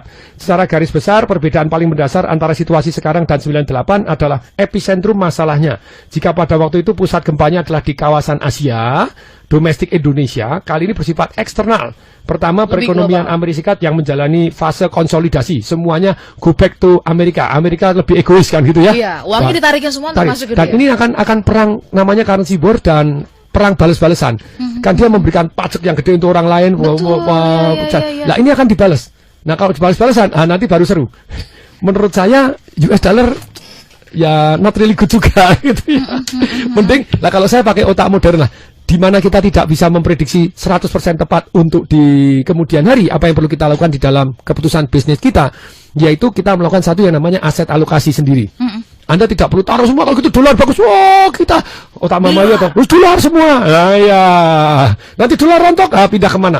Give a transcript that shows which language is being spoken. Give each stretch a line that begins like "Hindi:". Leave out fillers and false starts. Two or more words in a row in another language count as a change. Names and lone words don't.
Indonesian: Secara garis besar, perbedaan paling mendasar antara situasi sekarang dan 98 adalah epicentrum masalahnya. Jika pada waktu itu pusat gempanya adalah di kawasan Asia, domestik Indonesia, kali ini bersifat eksternal. Pertama, perekonomian Amerika Serikat yang menjalani fase konsolidasi.
English: Semuanya go back to Amerika.
Indonesian: Amerika lebih egois kan gitu ya. Iya, uangnya ditarikin semua untuk masuk ke dia. Dan ini akan perang namanya
English: currency war
Indonesian: dan perang balas-balasan. Kan dia memberikan pajak yang gede untuk orang lain. Nah, ini akan dibalas. Nah, kalau dibalas-balasan, nanti baru seru. Menurut saya US dollar ya
English: not really good
Indonesian: juga gitu ya. Mending lah kalau saya pakai otak modern lah. Di mana kita tidak bisa memprediksi 100% tepat untuk di kemudian hari apa yang perlu kita lakukan di dalam keputusan bisnis kita, yaitu kita melakukan satu yang namanya aset alokasi sendiri. Anda tidak perlu taruh semua, kalau gitu dolar bagus, kita otak mama ya toh, dolar semua, nah ya, nanti dolar rontok, pindah kemana?